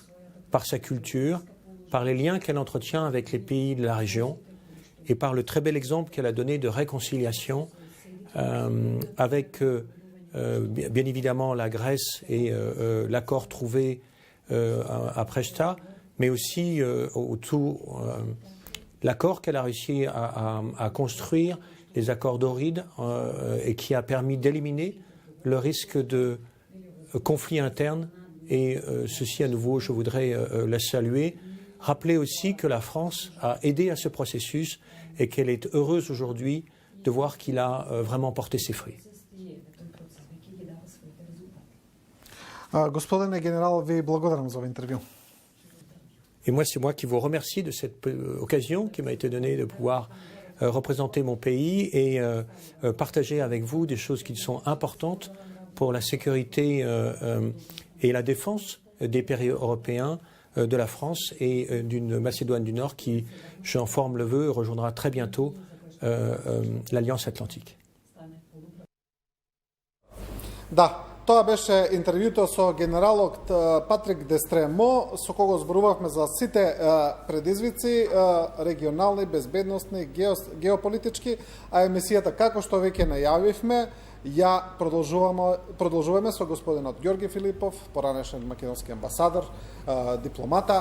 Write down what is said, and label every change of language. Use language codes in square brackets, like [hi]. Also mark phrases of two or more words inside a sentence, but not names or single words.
[fr] par sa culture, par les liens qu'elle entretient avec les pays de la région et par le très bel exemple qu'elle a donné de réconciliation avec bien évidemment la Grèce et l'accord trouvé à Presta, mais aussi autour l'accord qu'elle a réussi à construire, les accords d'Ohryd, et qui a permis d'éliminer le risque de conflit interne. Et ceci, à nouveau, je voudrais la saluer. Rappeler aussi que la France a aidé à ce processus et qu'elle est heureuse aujourd'hui de voir qu'il a vraiment porté ses fruits. [mk] Господине генерал, ви благодарам за интервю. [fr] Et moi, c'est moi qui vous remercie de cette occasion qui m'a été donnée de pouvoir représenter mon pays et partager avec vous des choses qui sont importantes pour la sécurité et la défense des pays européens, de la France et d'une Macédoine du Nord qui, j'en forme le vœu, rejoindra très bientôt l'Alliance Atlantique. [mk] Да, тоа беше интервјуто со генералот Патрик Дестремо, со кого зборувавме за сите предизвици регионални, безбедносни, геополитички, а емисијата, како што веќе најавивме, ја продолжуваме со господинот Ѓорги Филипов, поранешен македонски амбасадор, дипломата.